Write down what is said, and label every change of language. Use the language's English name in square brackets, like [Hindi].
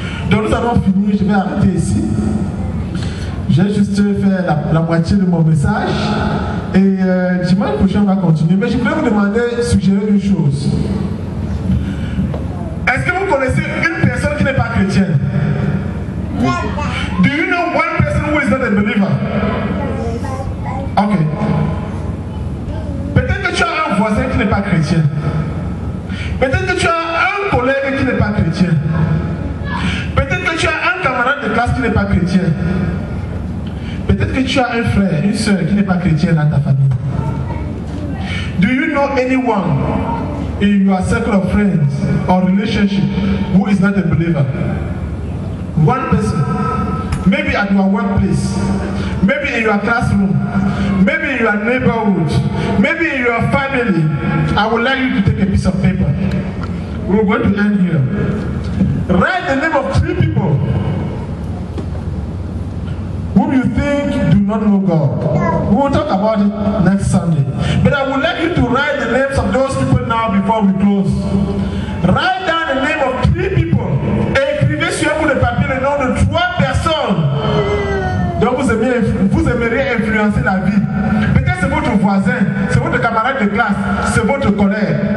[French] Donc nous allons finir, je vais arrêter ici. J'ai juste fait la moitié de mon message. Et dimanche prochain, on va continuer. Mais je voulais vous demander, suggérer une chose. Est-ce que vous connaissez une personne qui n'est pas chrétienne? [English] Do you know one person who is not a believer? Ok. [French] Peut-être que tu as un voisin qui n'est pas chrétien. Peut-être que tu as un collègue qui n'est pas chrétien. Peut-être que tu as un camarade de classe qui n'est pas chrétien. Peut-être que tu as un frère, une soeur qui n'est pas chrétien dans ta famille. [English] Do you know anyone in your circle of friends or relationship who is not a believer? One person. Maybe at your workplace. Maybe in your classroom. Maybe in your neighborhood. Maybe in your family. I would like you to take a piece of paper. We're going to end here. Write the name of 3 people whom you think do not know God. We will talk about it next Sunday. But I would like you to write the names of those people now before we close. Write down the name of 3 people. [French] Et écrivez sur un bout de papier le nom de 3 personnes dont vous aimeriez influencer la vie. Peut-être c'est votre voisin, c'est votre camarade de classe, c'est votre collègue.